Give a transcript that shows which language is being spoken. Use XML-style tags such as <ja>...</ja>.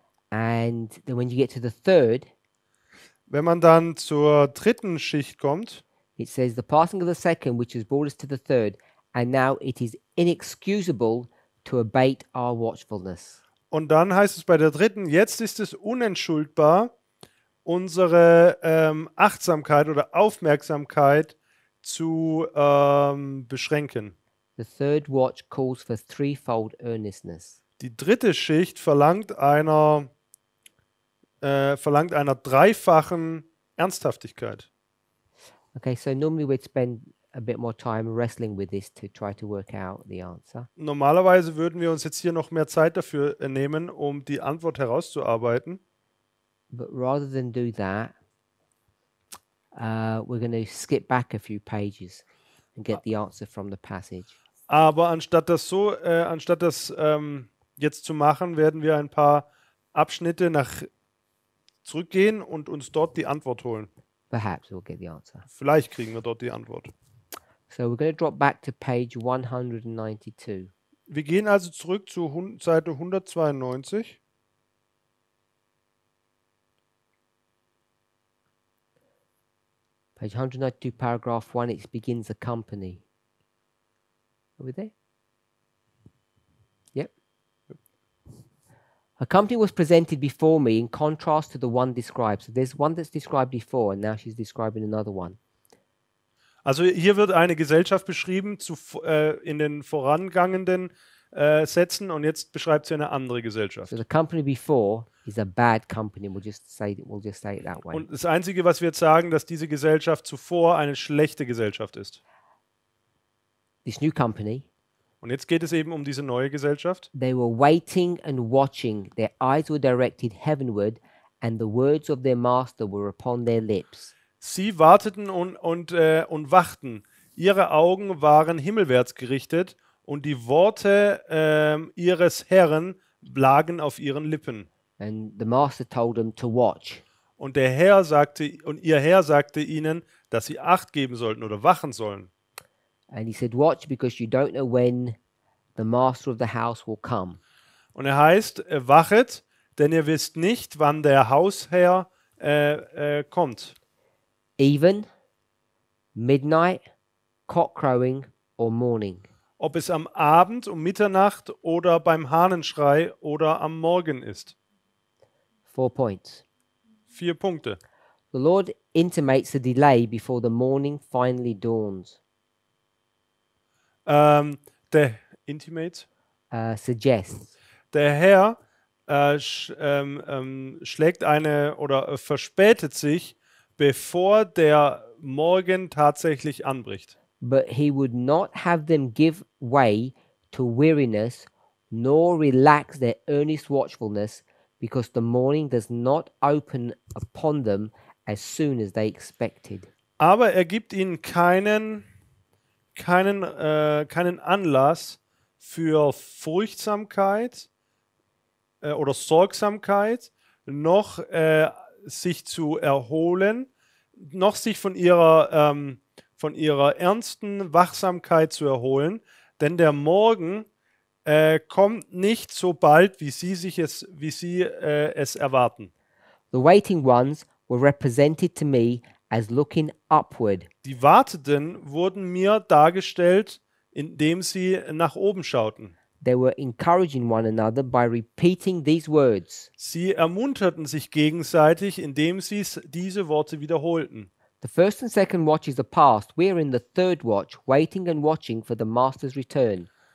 <en>And then when you get to the third,</en> <de>Wenn man dann zur dritten Schicht kommt,</de> <en>it says, the passing of the second, which has brought us to the third, and now it is inexcusable to abate our watchfulness.</en> <de>und dann heißt es bei der dritten, jetzt ist es unentschuldbar, unsere Achtsamkeit oder Aufmerksamkeit zu beschränken.</de> <en>The third watch calls for threefold earnestness.</en> <de>Die dritte Schicht verlangt einer dreifachen Ernsthaftigkeit.</de> <en>Okay, so normally we'd spend a bit more time wrestling with this to try to work out the answer.</en> <de>Normalerweise würden wir uns jetzt hier noch mehr Zeit dafür nehmen, um die Antwort herauszuarbeiten.</de> <en>But rather than do that, we're going to skip back a few pages and get the answer from the passage.</en> <de>Aber anstatt das jetzt zu machen, werden wir ein paar Abschnitte zurückgehen und uns dort die Antwort holen.</de> <en>Perhaps we'll get the answer.</en> <de>Vielleicht kriegen wir dort die Antwort.</de> <en>So we're going to drop back to page 192.</en> <de>Wir gehen also zurück zu Seite 192.</de> <en>Page 192, paragraph 1, it begins a company. Are we there? Yep. A company was presented before me in contrast to the one described. So there's one that's described before, and now she's describing another one.</en> <de>Also hier wird eine Gesellschaft beschrieben in den vorangehenden Sätzen und jetzt beschreibt sie eine andere Gesellschaft.</de> <en>So the company before is a bad company. We'll just say it that way.</en> <de>Und das Einzige, was wir jetzt sagen, dass diese Gesellschaft zuvor eine schlechte Gesellschaft ist.</de> <en>This new company,</en> <de>Und jetzt geht es eben um diese neue Gesellschaft.</de> <en>they were waiting and watching. Their eyes were directed heavenward, and the words of their master were upon their lips.</en> <de>Sie warteten und wachten. Ihre Augen waren himmelwärts gerichtet und die Worte ihres Herrn lagen auf ihren Lippen.</de> <en>And the master told them to watch.</en> <de>Und ihr Herr sagte ihnen, dass sie Acht geben sollten oder wachen sollen.</de> <en>And he said, watch, because you don't know when the master of the house will come.</en> <de>Und er heißt, wachet, denn ihr wisst nicht, wann der Hausherr kommt.</de> <en>Even, midnight, cock crowing, or morning.</en> <de>Ob es am Abend, um Mitternacht oder beim Hahnenschrei oder am Morgen ist.</de> <en>4 points.</en> <de>4 Punkte.</de> <en>The Lord intimates a delay before the morning finally dawns.</en> <de>Der Intimate.</de> <en>Suggests.</en> <de>Der Herr schlägt oder verspätet sich, bevor der Morgen tatsächlich anbricht.</de> <en>But he would not have them give way to weariness, nor relax their earnest watchfulness, because the morning does not open upon them as soon as they expected.</en> <de>Aber er gibt ihnen keinen Anlass für Furchtsamkeit oder Sorgsamkeit, noch sich zu erholen, noch sich von ihrer ernsten Wachsamkeit zu erholen, denn der Morgen kommt nicht so bald, wie sie es erwarten.</de> <en>The waiting ones were represented to me as looking upward.</en> <de>Die Wartenden wurden mir dargestellt, indem sie nach oben schauten.</de> <en>They were encouraging one another by repeating these words.</en> <de>Sie ermunterten sich gegenseitig, indem sie diese Worte wiederholten.</de> <en>The first and second watches are past. We are in the third watch, waiting and watching for the master's return.</en>